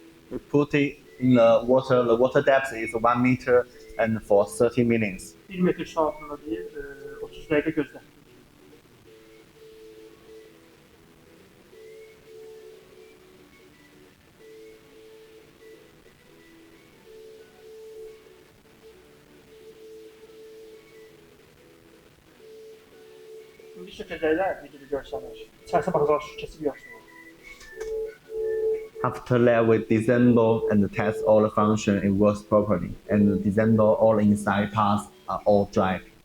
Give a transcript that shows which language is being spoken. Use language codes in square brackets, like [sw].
[en] We put it in the water depth is 1 meter and for 30 minutes. [az] 1 metr su altında deyir, 30 dəqiqə gözlə. İndi şəkildəyilər, videoda görsənir. İçərisə baxacaq, su keçib yoxsun. [en] After that, we disassemble and test all the function it works properly, and disassemble all inside parts are all dry.